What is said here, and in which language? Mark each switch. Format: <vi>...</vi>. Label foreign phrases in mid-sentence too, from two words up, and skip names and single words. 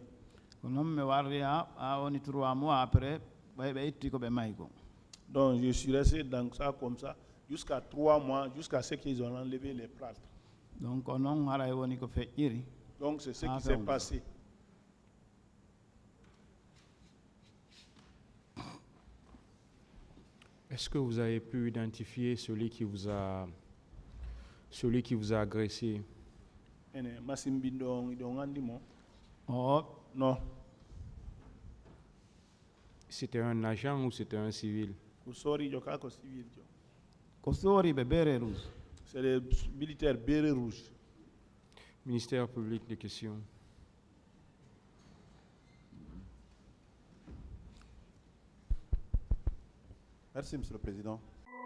<ff>ko noon mi warri ha woni</ff> <fr>3 mois après</fr> <ff>ɓe itti ko ɓe mayi ko</ff> <fr>Donc je suis resté dans ça comme ça jusqu'à 3 mois, jusqu'à ce qu'ils ont enlevé les plâtres.</fr> <ff>donc ko noon haray woni ko feƴƴiri</ff> <fr>Donc c'est ce Ah, qui s'est bon. passé. Est-ce que vous avez pu identifier celui qui vous a agressé?</fr> <ff>Ene Masimbindo idon andi mo. o</ff> <fr>Non, C'était un agent ou c'était un civil?</fr> <ff>Kusori joka ko civil jo. ko sooriɓe beere rouge</ff> <fr>C'est les militaires bérets rouges. Ministère public des questions. Merci, Monsieur le Président.</fr>